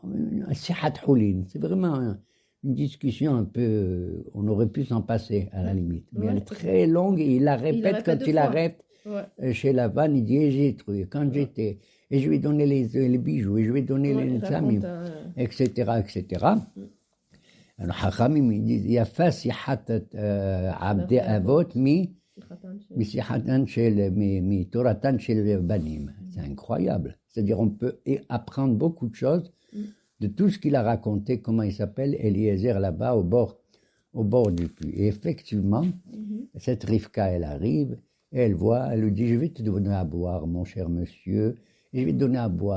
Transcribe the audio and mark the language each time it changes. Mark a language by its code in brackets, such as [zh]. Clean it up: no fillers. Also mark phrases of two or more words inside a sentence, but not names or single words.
[fr] C'est vraiment une discussion un peu, on aurait pu s'en passer à la limite. Mais elle est très longue et il la répète quand il arrête chez Lavan, il dit, j'ai trouvé, quand j'étais, et je lui ai donné les bijoux, et je lui ai donné les amis, etc. Alors, Hachamim, il dit, [he] יפה שיחת עבדי אבות מתורתן של בנים. [fr] C'est incroyable. C'est-à-dire, on peut apprendre beaucoup de choses de tout ce qu'il a raconté, comment il s'appelle, Eliezer, là-bas, au bord du puits. Et effectivement, cette Rivka, elle arrive, et elle voit, elle lui dit, je vais te donner à boire, mon cher monsieur, et je vais te donner à boire.